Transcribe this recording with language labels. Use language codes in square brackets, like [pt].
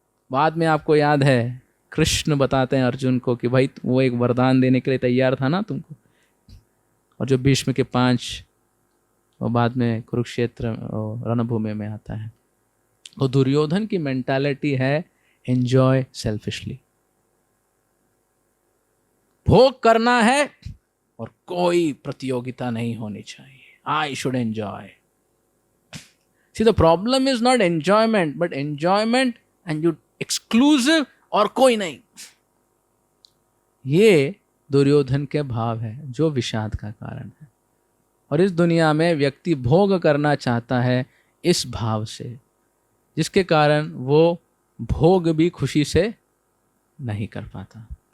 [hi] बाद में आपको याद है कृष्ण बताते हैं अर्जुन को कि भाई वो एक वरदान देने के लिए तैयार था ना तुमको, और जो भीष्म के 5 और बाद में कुरुक्षेत्र रणभूमि में आता है। तो दुर्योधन की मेंटालिटी है [en] enjoy selfishly, [hi] भोग करना है और कोई प्रतियोगिता नहीं होनी चाहिए, [en] I should enjoy. See, the problem is not enjoyment, but enjoyment and you exclusive [hi] और कोई नहीं। ये दुर्योधन के भाव है जो विषाद का कारण है। और इस दुनिया में व्यक्ति भोग करना चाहता है इस भाव से, जिसके कारण वो भोग भी खुशी से नहीं कर पाता।